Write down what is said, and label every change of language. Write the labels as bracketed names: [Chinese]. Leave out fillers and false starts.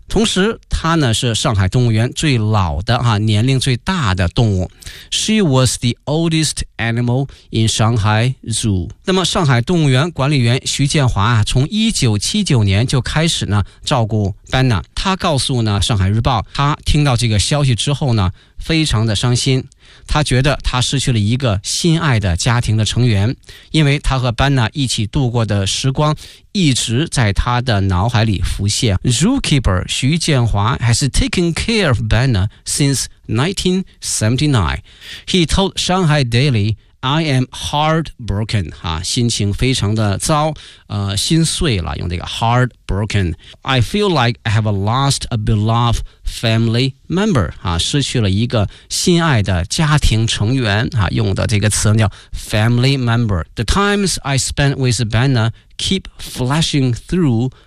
[Chinese] 同时，它呢是上海动物园最老的哈，年龄最大的动物。 [English] She was the oldest animal in Shanghai Zoo。 [Chinese] 那么，上海动物园管理员徐建华啊，从1979年就开始呢照顾班纳。他告诉呢《上海日报》，他听到这个消息之后呢，非常的伤心。他觉得他失去了一个心爱的家庭的成员，因为他和班纳一起度过的时光一直在他的脑海里浮现。 [English] Zookeeper 徐建华 has taken care of Banna since 1979. He told Shanghai Daily, "I am heartbroken." [Chinese] 哈，心情非常的糟，心碎了。用这个 [English] heartbroken. I feel like I have lost a beloved family member. [Chinese] 哈，失去了一个心爱的家庭成员。哈，用的这个词叫 family member. [English] The times I spent with Banna keep flashing through.